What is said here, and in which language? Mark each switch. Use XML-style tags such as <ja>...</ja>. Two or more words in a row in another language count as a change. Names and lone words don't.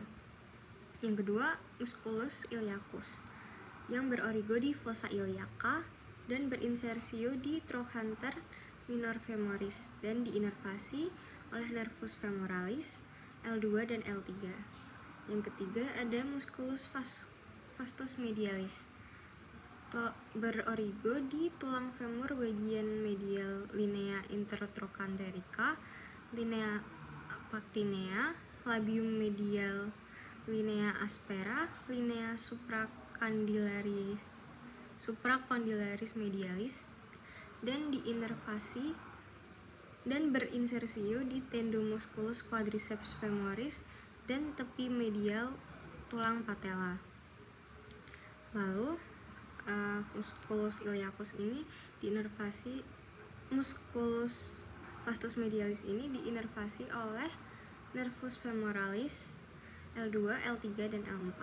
<id>Yang kedua,</id> <la>musculus iliacus</la> <id>yang berorigo di</id> <la>fossa iliaca</la> <id>dan berinsersio di</id> <la>trochanter minor femoris</la> <id>dan diinervasi oleh</id> <la>nervus femoralis</la> <id>L2 dan L3. Yang ketiga ada</id> <la>musculus vastus medialis</la> <id>berorigo di tulang femur bagian medial</id> <la>linea intertrochanterica, linea pactinea, labium medial, linea aspera, linea supracandilaris, supracondylaris medialis</la> <id>dan diinervasi dan berinsersio di</id> <la>tendomusculus quadriceps femoris</la> <id>dan tepi medial tulang patella. Lalu</id> <la>musculus iliacus</la> <id>ini diinervasi,</id> <la>musculus vastus medialis</la> <id>ini diinervasi oleh</id> <la>nervus femoralis</la> <id>L2, L3 dan L4.</id>